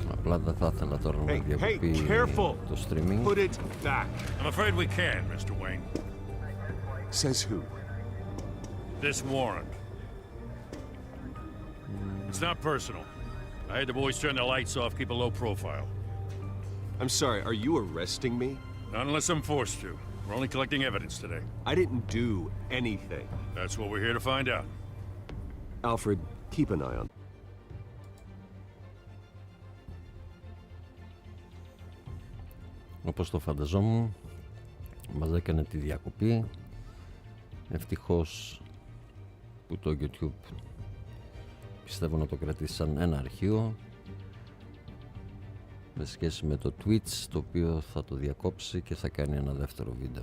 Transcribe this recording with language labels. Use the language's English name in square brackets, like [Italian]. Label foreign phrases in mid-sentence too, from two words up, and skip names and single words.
[Greek] Απλά δεν θα ήθελα τώρα να διακοπεί το streaming. [English] Put it back. I'm afraid we can, Mr. Wayne. Says who? This warrant. It's not personal. I had the boys turn the lights off, keep a low profile. I'm sorry, are you arresting me? Not unless I'm forced to. We're only collecting evidence today. I didn't do anything. That's what we're here to find out. Alfred, keep an eye on. [Greek] Όπως το φανταζόμουν, μας έκανε τη διακοπή. Ευτυχώς που το YouTube πιστεύω να το κρατήσει σαν ένα αρχείο με σχέση με το Twitch, το οποίο θα το διακόψει και θα κάνει ένα δεύτερο βίντεο.